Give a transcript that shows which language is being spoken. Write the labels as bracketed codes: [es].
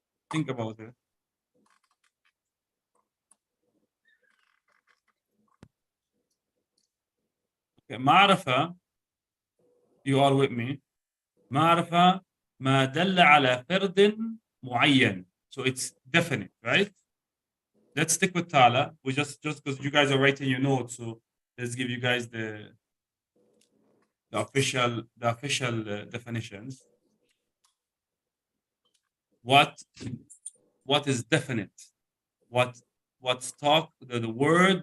[en] Think about it. Okay, Ma'rifa, you are with me. [ar] Ma'rifa ما دل على فرد معين. [en] So it's definite, right? Let's stick with Tala. We just because you guys are writing your notes, so let's give you guys the official definitions. What is definite? What's the word?